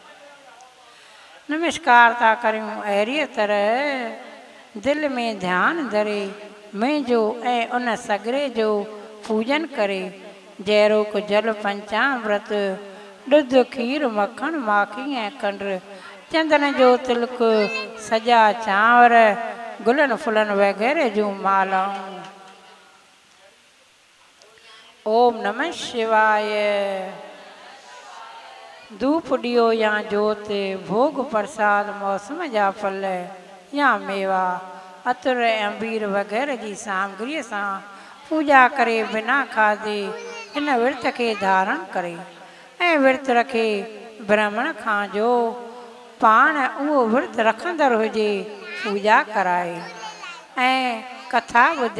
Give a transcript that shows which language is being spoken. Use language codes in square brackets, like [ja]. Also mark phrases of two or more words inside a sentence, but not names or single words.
[sd] नमस्कार था करियूं। अहिड़ीअ तरह दिलि में ध्यानु धरे मुंहिंजो ऐं उन सगरे जो पूजन करे जहिड़ो जल पंचामृत ॾुध खीर मखण माखी ऐं खंड चंदन जो तिलक सॼा चांवर गुलनि फुलनि वग़ैरह जूं मालाऊं। [sa] ओम नमः शिवाय। [sd] धूप ॾियो या जोत भोग प्रसाद मौसम जा फल या मेवा अतर ऐं अंबीर वग़ैरह जी सामग्रीअ सां पूजा करे बिना खाधे हिन विर्त खे धारण करे ऐं विर्त रखे ब्राह्मण खां जो पाण उहो विर्त रखंदड़ हुजे पूजा कराए ऐं कथा ॿुधे।